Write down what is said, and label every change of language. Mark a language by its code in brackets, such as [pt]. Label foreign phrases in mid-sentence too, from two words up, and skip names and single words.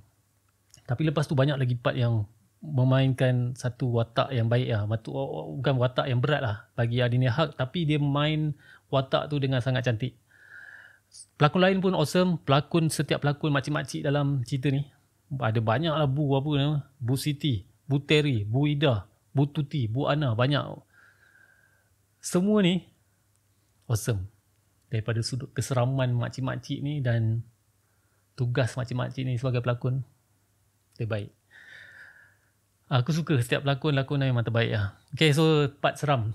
[ms] Tapi lepas tu banyak lagi part yang memainkan satu watak yang baik lah. Bukan watak yang berat lah bagi Adina Haq, tapi dia main watak tu dengan sangat cantik. Pelakon lain pun awesome. Setiap pelakon makcik-makcik dalam cerita ni. Ada banyak lah Bu Siti, Bu Terry, Bu Ida, Bu Tuti, Bu Ana, banyak. Semua ni awesome. Daripada sudut keseraman makcik-makcik ni dan tugas makcik-makcik ni sebagai pelakon, terbaik. Aku suka setiap pelakon-lakon memang terbaik lah. [en] Okay, so [ms] part seram.